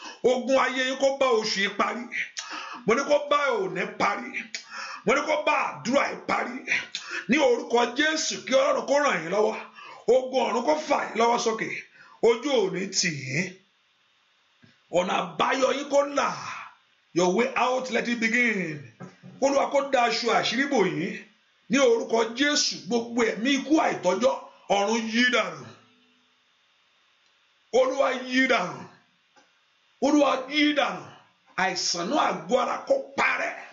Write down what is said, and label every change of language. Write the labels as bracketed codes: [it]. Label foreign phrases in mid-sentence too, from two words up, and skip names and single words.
[yo] Ogun ayé yín kó bá oṣù yìí parí. Mo ní kó bá òní parí. Mo ní kó bá àdúrà yìí parí. Ní orúkọ Jésù, kí Ọlọ́run kó ràn yín lọ́wọ́. Ogun ọ̀run kó fà yín lọ́wọ́ sókè. Ojú ò ní tì yín. Ọ̀nà àbáyọ yín kó là. [en] Your way out, let it begin. [yo] Olúwa kó da aṣọ àṣírí bò yín. Ní orúkọ Jésù, gbogbo ẹ̀mí ikú àìtọ́jọ́, ọ̀run yí dànù. Olúwa yí dànù. Olúwa yí dànù. Àìsàn náà àgọ́ ara kó parẹ́.